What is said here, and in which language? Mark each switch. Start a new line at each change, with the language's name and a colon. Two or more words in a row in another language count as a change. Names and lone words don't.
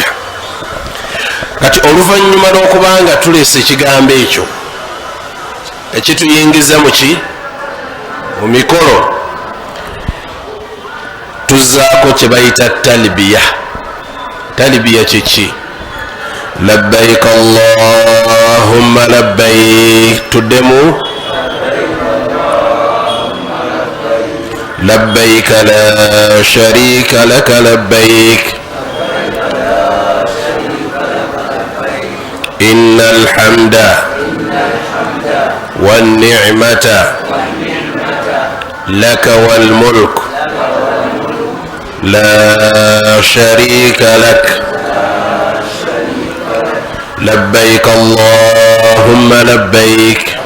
Ganda: kati oluvanyuma lwokubanga tuleese ekigambo ekyo ekituyingiza muki? mu mikolo, tuzaako kyebayita talbiya. talbiya kiki?
Arabic: لبيك اللهم لبيك. tuddemu لبيك لا شريك لك لبيك إن الحمد والنعمة لك والملك لا شريك لك لبيك اللهم لبيك